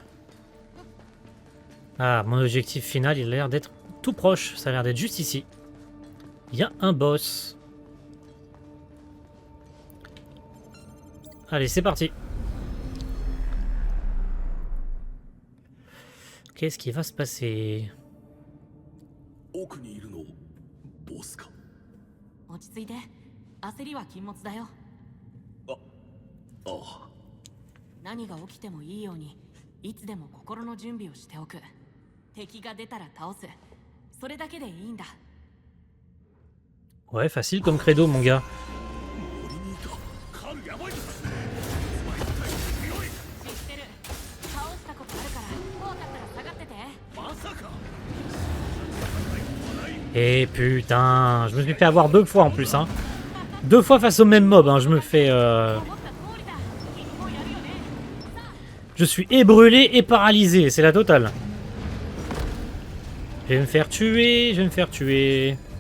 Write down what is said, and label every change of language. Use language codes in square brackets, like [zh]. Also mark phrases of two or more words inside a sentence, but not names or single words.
[fr] Ah, mon objectif final, il a l'air d'être tout proche. Ça a l'air d'être juste ici. Il y a un boss. Allez, c'est parti. Qu'est-ce qui va se passer? [ja] 奥にいるのボスか。落ち着いて。焦りは禁物だよ。ああ。何が起きてもいいように、いつでも心の準備をしておく。敵が出たら倒す。それだけでいいんだ。 [fr] Ouais, facile comme credo, mon gars. [ja] 森にいた。カルやばいぞ。知ってる。倒したことあるから怖かったら下がってて。まさか。 [fr] Et putain, je me suis fait avoir 2 fois en plus, hein. 2 fois face au même mob, hein. Je me fais... Je suis et brûlé et paralysé, c'est la totale. Je vais me faire tuer, je vais me faire tuer.